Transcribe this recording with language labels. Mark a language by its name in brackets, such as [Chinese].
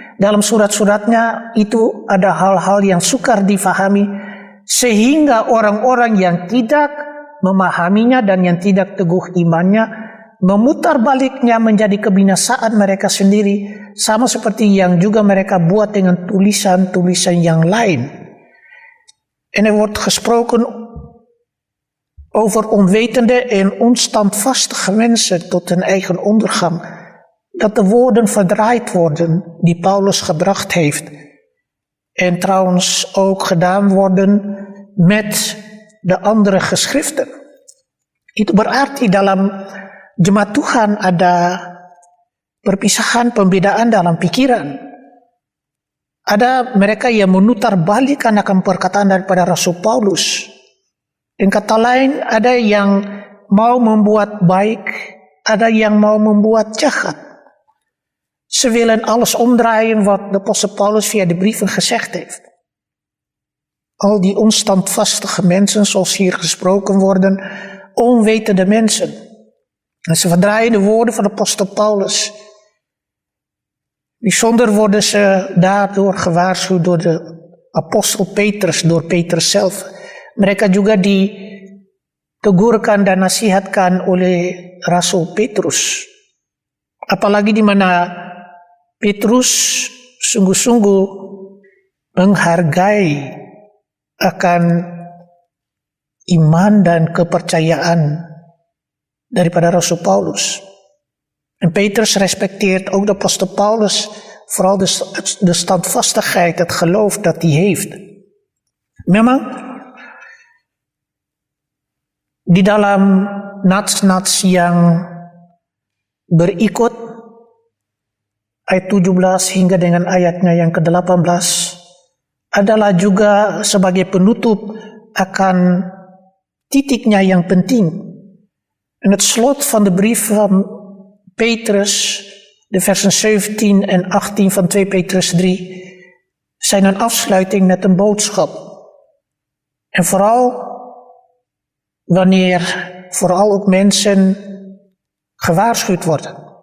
[Indonesian] Dalam surat-suratnya itu ada hal-hal yang sukar difahami sehingga orang-orang yang tidak memahaminya dan yang tidak teguh imannya memutar baliknya menjadi kebinasaan mereka sendiri, sama seperti yang juga mereka buat dengan tulisan-tulisan yang lain. [Dutch] En er wordt gesproken over onwetende en onstandvastige mensen tot hun eigen ondergang, dat de woorden verdraaid worden die Paulus gebracht heeft, en trouwens ook gedaan worden met de andere geschriften. [Indonesian] Itu berarti dalam jemaat Tuhan ada perpisahan, pembedaan dalam pikiran. Ada mereka yang memutar balikan akan perkataan daripada Rasul Paulus. Dengan kata lain, ada yang mau membuat baik, ada yang mau membuat jahat. [Dutch] Ze willen alles omdraaien wat de apostel Paulus via de brieven gezegd heeft. Al die onstandvastige mensen, zoals hier gesproken worden, onwetende mensen. En ze verdraaien de woorden van de apostel Paulus. Bijzonder worden ze daardoor gewaarschuwd door de apostel Petrus, door Petrus zelf. [Indonesian] Mereka juga ditegurkan dan nasihatkan oleh Rasul Petrus. Apalagi di mana Petrus sungguh-sungguh menghargai akan iman dan kepercayaan daripada Rasul Paulus. [Dutch] En Petrus respecteert ook de apostel Paulus, vooral de standvastigheid, het geloof dat hij heeft. [Indonesian] Memang di dalam nats-nats yang berikut, ayat 17 hingga dengan ayatnya yang ke-18, adalah juga sebagai penutup akan titiknya yang penting. [Dutch] En het slot van de brief van Petrus, de versen 17 en 18 van 2 Petrus 3, zijn een afsluiting met een boodschap. En vooral wanneer vooral ook mensen gewaarschuwd worden.